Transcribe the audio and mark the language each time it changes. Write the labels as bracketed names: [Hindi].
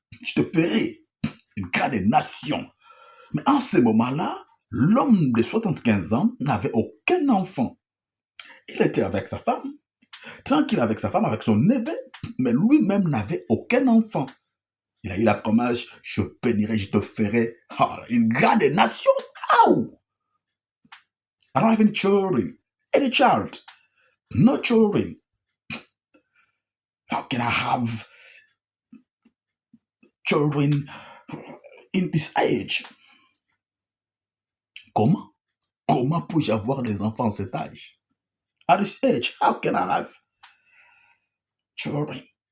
[French] Je te paierai une grande nation. Mais en ce moment-là, l'homme de 75 ans n'avait aucun enfant. Il était avec sa femme, tranquille avec sa femme, avec son neveu, mais lui-même n'avait aucun enfant. Il a eu la promesse, je bénirai, je te ferai une grande nation. [English] How? I don't have any children, any child, no children. How can I have children in this age? [French] Comment? Comment puis-je avoir des enfants à cet âge? [English] At this age, how can I have children?